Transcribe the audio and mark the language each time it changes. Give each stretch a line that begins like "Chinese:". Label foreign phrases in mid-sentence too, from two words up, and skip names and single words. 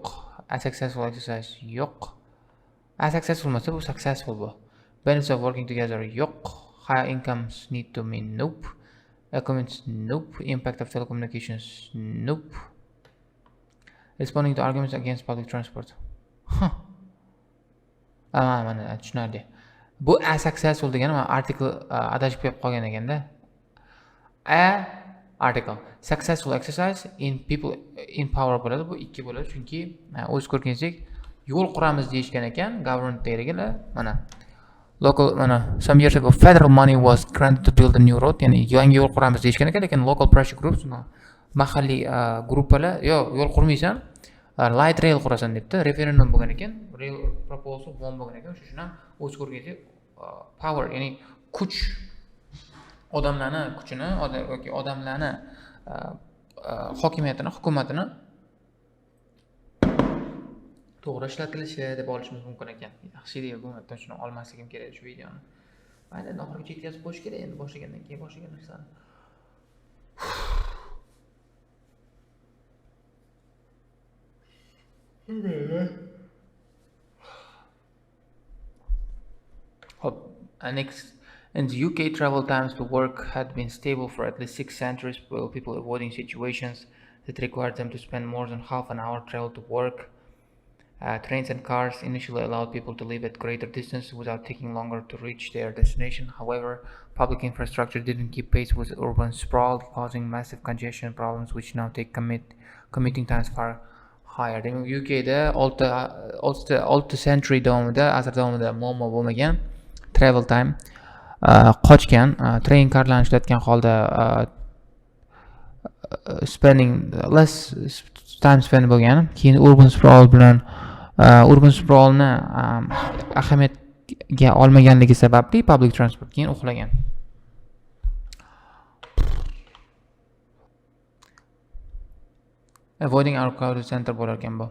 English: A successful exercise yo'q. A successful must be successful. Benefits of working together yo'q. Higher incomes need to mean nope. Economics nope. Impact of telecommunications nope. Responding to arguments against public transport.
Uzbek: Mana tushunarli. Bu
English: a successful
Uzbek: degani article adashib kelib qolgan ekanda.
English: A article successful exercise in people in power bo'ladi.
Uzbek: Bu 2 bo'ladi, chunki o'z ko'rganingizdek yo'l quramiz deyishgan ekan, government deydilar.
English: Mana local, mana some years ago federal money was granted to build a new road,
Uzbek: ya'ni yangi yo'l quramiz deyishgan ekan, lekin
English: local pressure groups,
Uzbek: mahalliy gruppalar yo'l qurmaysan,
English: light rail
Uzbek: qurasan debdi. Referendum bo'lgan ekan,
English: rail proposal won
Uzbek: bo'lgan ekan. Shuning uchun ham o'z ko'rganingizdek power, ya'ni kuch, odamlarni kuchini yoki odamlarni hokimiyatini, hukumatini to'g'ri ishlatilishi deb olishimiz mumkin ekan. Yaxshi idea bo'lmadi, shuni olmasligim kerak shu videoni. Mayli, oxirigacha yetkazib qo'yish kerak endi boshlagandan keyin boshlagan narsani.
English: Next. In the UK, travel times to work had been stable for at least 6 centuries, with people avoiding situations that required them to spend more than half an hour travel to work. Trains and cars initially allowed people to live at greater distance without taking longer to reach their destination. However, public infrastructure didn't keep pace with urban sprawl, causing massive congestion problems, which now take commuting times far higher. In UK,
Uzbek: olti century davomida, asr davomida muammo bo'lmagan
English: travel time
Uzbek: qochgan, train karlarni ishlatgan holda
English: spending less time spend
Uzbek: bo'lgan. Keyin
English: urban sprawlni
Uzbek: ahamiyatga olmaganligi sababli
English: public transport
Uzbek: keyin uxlagan.
English: Avoiding overcrowded center
Uzbek: bo'lar ekan bu.